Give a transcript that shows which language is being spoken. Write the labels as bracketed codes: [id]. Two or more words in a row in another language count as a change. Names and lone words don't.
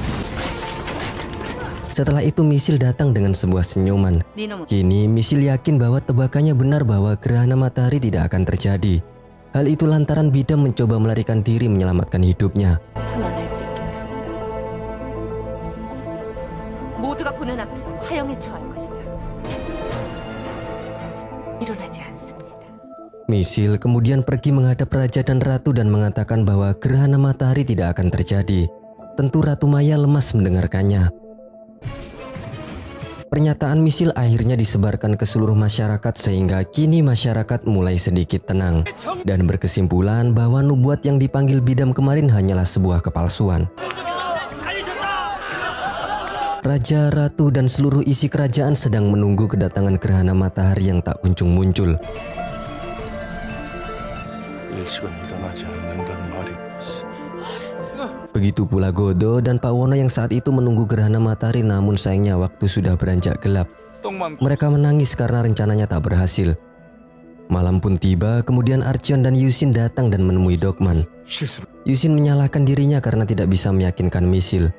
[id] Setelah itu Misil datang dengan sebuah senyuman. Kini Misil yakin bahwa tebakannya benar bahwa gerhana matahari tidak akan terjadi. Hal itu lantaran Bidam mencoba melarikan diri menyelamatkan hidupnya. [ko] 선언할 수 있게 됩니다. 모두가 보는 앞에서 화형에 처할 것이다. 일어나지 않습니다. [id] Misil kemudian pergi menghadap raja dan ratu dan mengatakan bahwa gerhana matahari tidak akan terjadi. Tentu Ratu Maya lemas mendengarkannya. Pernyataan Misil akhirnya disebarkan ke seluruh masyarakat sehingga kini masyarakat mulai sedikit tenang dan berkesimpulan bahwa nubuat yang dipanggil Bidam kemarin hanyalah sebuah kepalsuan. Raja, ratu, dan seluruh isi kerajaan sedang menunggu kedatangan gerhana matahari yang tak kunjung muncul. [ko] 일식은 일어나지 않는다는 말이 [id] Begitu pula Godo dan Pak Wono yang saat itu menunggu gerhana matahari, namun sayangnya waktu sudah beranjak gelap. Mereka menangis karena rencananya tak berhasil. Malam pun tiba, kemudian Archeon dan Yusin datang dan menemui Dogman. Yusin menyalahkan dirinya karena tidak bisa meyakinkan Misil.